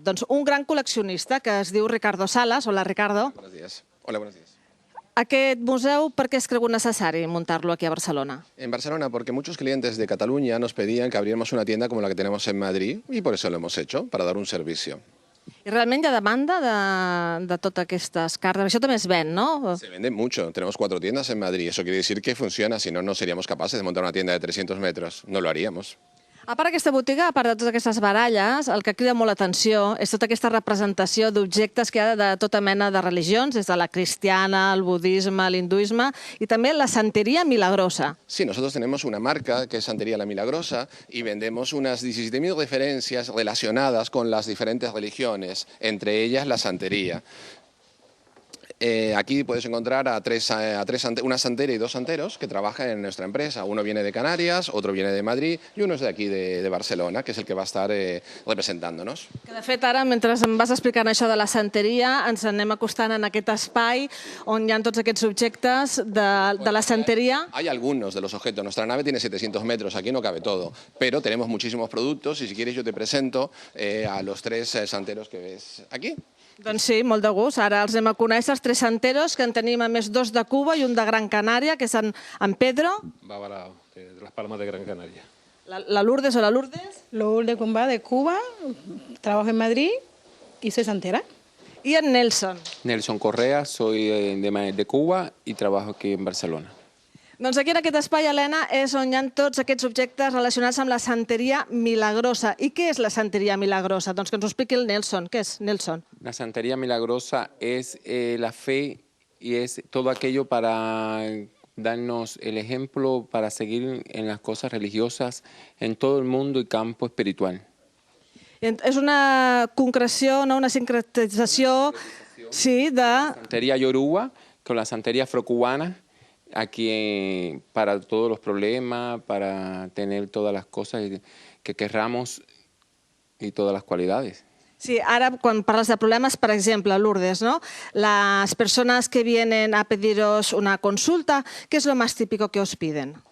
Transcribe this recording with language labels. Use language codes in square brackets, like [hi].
[ca] Doncs un gran col·leccionista que es diu Ricardo Salas. Hola, Ricardo. [es] Buenos días. Hola, buenos días. [ca] Aquest museu, per què has cregut necessari muntar-lo aquí a Barcelona? [es] En Barcelona, porque muchos clientes de Cataluña nos pedían que abriéramos una tienda como la que tenemos en Madrid y por eso lo hemos hecho, para dar un servicio. [ca] I realment hi ha demanda de totes aquestes cartes. Això també es ven, no? [es] Se vende mucho. Tenemos 4 tiendas en Madrid. Eso quiere decir que funciona. Si no, no seríamos capaces de montar una tienda de 300 metros. No lo haríamos. [ca] A part d'aquesta botiga, a part de totes aquestes baralles, el que crida molt l'atenció és tota aquesta representació d'objectes que hi ha de tota mena de religions, des de la cristiana, el budisme, l'hinduisme i també la santeria milagrosa. [es] Sí, nosotros tenemos una marca que es Santería La Milagrosa y vendemos unas 17.000 referencias relacionadas con las diferentes religiones, entre ellas la santería. Aquí puedes encontrar una santera y 2 santeros que trabajan en nuestra empresa. Uno viene de Canarias, otro viene de Madrid y uno es de aquí, de Barcelona, que es el que va a estar representándonos. [ca] Que de fet, ara, mentre em vas explicant això de la santeria, ens anem acostant en aquest espai on hi ha tots aquests objectes de la santeria. [es] Hay algunos de los objetos. Nuestra nave tiene 700 metros, aquí no cabe todo, pero tenemos muchísimos productos y si quieres yo te presento a los 3 santeros que ves aquí. [ca] Doncs sí, molt de gust. Ara els anem a conèixer, els 3 santeros, que en tenim a més 2 de Cuba i un de Gran Canària, que és en Pedro. [es] Bárbara, de Las Palmas de Gran Canaria. [ca] La Lourdes o la Lourdes. [es] Lourdes Cumbá de Cuba, trabajo en Madrid y soy santera. [ca] I en Nelson. [es] Nelson Correa, soy de Cuba y trabajo aquí en Barcelona. [ca] Doncs aquí en aquest espai, Helena, és on hi ha tots aquests objectes relacionats amb la santeria milagrosa. I què és la santeria milagrosa? Doncs que ens ho expliqui el Nelson. Què és, Nelson? [es] La santería milagrosa es la fe y es todo aquello para darnos el ejemplo para seguir en las cosas religiosas en todo el mundo y campo espiritual. [ca] És una concreció, una sincretització, sí, de... [es] Santería yoruba con la santería afrocubana, aquí para todos los problemas, para tener todas las cosas que querramos y todas las cualidades. [ca] Sí, ara quan parles de problemes, per exemple, Lourdes, ¿no? [es] Las personas que vienen a pediros una consulta, ¿qué es lo más típico que os piden?